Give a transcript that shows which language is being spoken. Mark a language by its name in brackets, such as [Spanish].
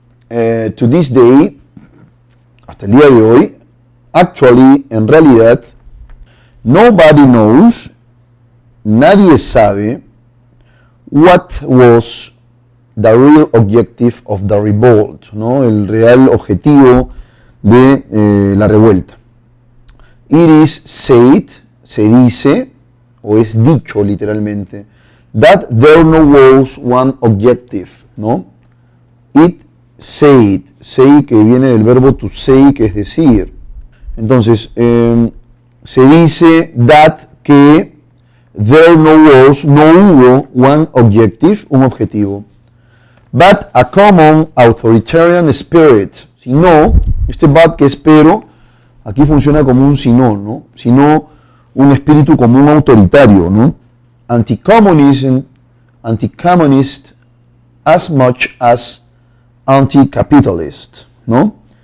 [English] To this day, [Spanish] hasta el día de hoy, en realidad, [English] nobody knows, [Spanish] nadie sabe [English] what was the real objective of the revolt, ¿no? [Spanish] El real objetivo de la revuelta. [English] It is said, [Spanish] se dice, o es dicho literalmente, [English] that there no was one objective, ¿no? It said, say [Spanish] que viene del verbo [English] to say, [Spanish] que es decir. Entonces, se dice that que [English] there no [Spanish] hubo [English] one objective, [Spanish] un objetivo, [English] but a common authoritarian spirit, [Spanish] sino, este but que es pero, aquí funciona como un sino, ¿no? Sino un espíritu común autoritario, ¿no? [English] Anti-communist as much as anti-capitalist, ¿no?